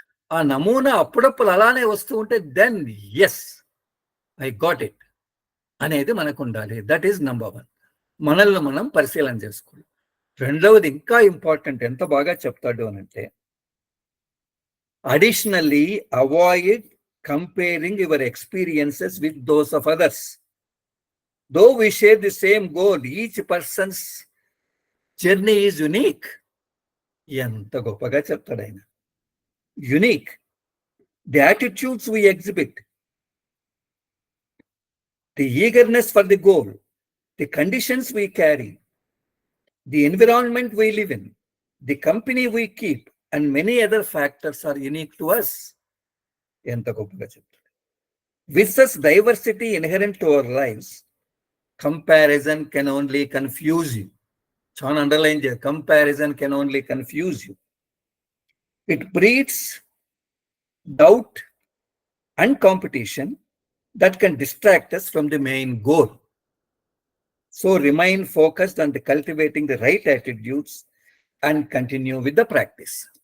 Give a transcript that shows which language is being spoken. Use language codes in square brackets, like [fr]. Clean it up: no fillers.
[te] ఆ నమూనా అప్పుడప్పుడు అలానే వస్తూ ఉంటే [en] then yes I got it [te] అనేది మనకు ఉండాలి. [en] That is number 1. [te] మనల్ని మనం పరిశీలన చేసుకోవాలి. రెండవది ఇంకా ఇంపార్టెంట్, ఎంత బాగా చెప్తాడు అనంటే, [en] Additionally avoid comparing your experiences with those of others. Though we share the same goal, each person's journey is unique. [te] ఎంత గొప్పగా చెప్తాడు ఆయన. Unique. [en] The attitudes we exhibit, the eagerness for the goal, the conditions we carry, the environment we live in, the company we keep and many other factors are unique to us. [te] ఎంత గొప్పగా చెప్తాడు. [en] With such diversity inherent to our lifes, comparison can only confuse you. John underline there, comparison can only confuse you. It breeds doubt and competition that can distract us from the main goal. So remain focused on the cultivating the right attitudes and continue with the practice.